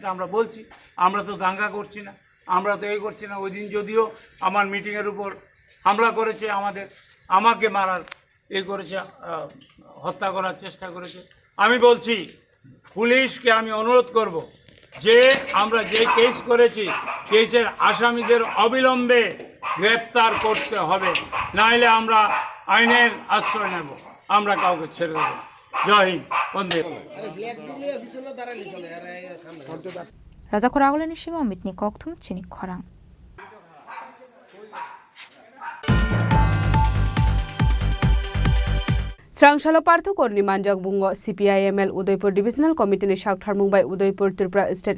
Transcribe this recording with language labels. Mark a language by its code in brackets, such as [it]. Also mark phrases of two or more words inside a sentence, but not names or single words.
[bn] আমরা বলছি আমরা তো দাঙ্গা করছি না আমরা তো এই করছি না ওই দিন যদিও আমার মিটিংয়ের উপর হামলা করেছে আমাকে মারার করেছে হত্যা করার চেষ্টা করেছে আমি বলছি পুলিশকে আমি অনুরোধ করব যে আমরা যে কেস করেছি কেসের আসামিদের অবিলম্বে গ্রেপ্তার করতে হবে নাইলে আমরা আইনের আশ্রয় নেব আমরা কাউকে ছেড়ে দেব [hi] जय हिंद वंदे [trp] Raja Khoragolani Shima Mitni Koktum Chini Khorang Srangshala Partho Korni Manjak Bungo CPIML Udaipur Divisional Committee ni Shak Tharmung by Udaipur Tripura State